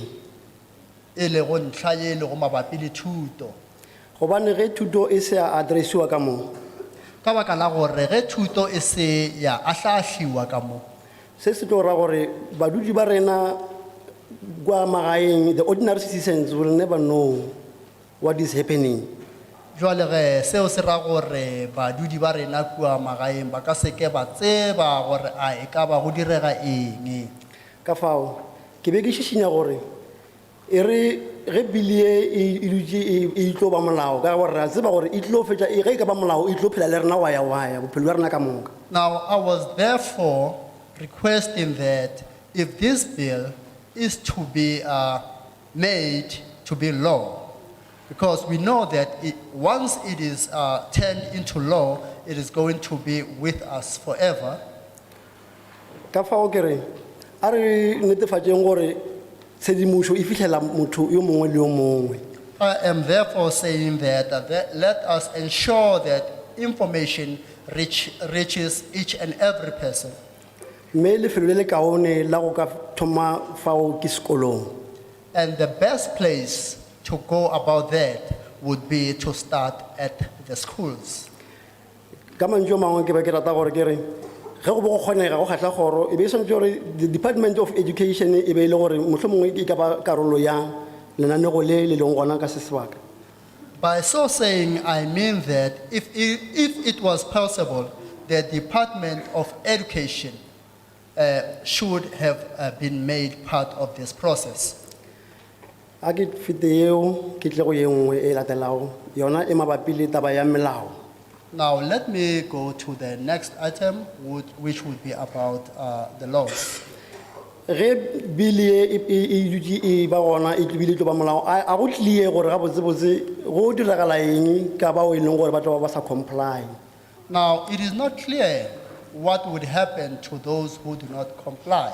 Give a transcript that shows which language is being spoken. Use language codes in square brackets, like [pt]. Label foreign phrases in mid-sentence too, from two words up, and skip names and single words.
[nso] E le go ntlha ye le go mabapi le thuto. Gobane ge thuto e se addressiwa ka mo, Ka baka la gore ge thuto e se ya ahlaahlilwa ka mo, se se tlo ra gore badudi ba rena kwa magaeng, [en] the ordinary citizens will never know what is happening. [nso] jwale ge seo se ra gore badudi ba rena kua magaeng ba ka seke ba tseba gore a e ka ba go direga eng. Ka fao ke be ke šišinya gore e re ge bili ye e dutše e tlo ba molao ka gore ra tseba gore e tlo fetša ge e ka ba molao e tlo phela le rena waya bophelo bja rena ka moka. [en] Now I was therefore requesting that if this bill is to be made to be law, because we know that once it is turned into law, it is going to be with us forever. [nso] Ka fao ke re a re netefatšeng gore tshedimošo e fitlhela motho yo mongwe le yo mongwe. [en] I am therefore saying that, let us ensure that information reaches each and every person. [nso] Mme lefelo le le kaone la go ka thoma fao ke sekolong. [en] And the best place to go about that would be to start at the schools. [nso] Ka mantswe a mangwe ke be ke rata gore ke re ge go bo go kgonega go kgatla kgoro e be e tshwanetse gore [en] the Department of Education [nso] e be e le gore mohlomongwe e ka ba karolo ya lenanego le le leng gona ka se sebaka. [en] By so saying, I mean that if it was possible, the Department of Education should have been made part of this process. [nso] A ke fete eo ke tle go ye nngwe e latelago yona e mabapi le taba ya melao. [en] Now, let me go to the next item, which would be about the laws. [nso] Ge bili e dutše e ba gona e bile tlo ba molao a go tlie gore gabotsebotse go diragala eng ka bao e leng gore batho ba sa comply. [en] Now, it is not clear what would happen to those who do not comply.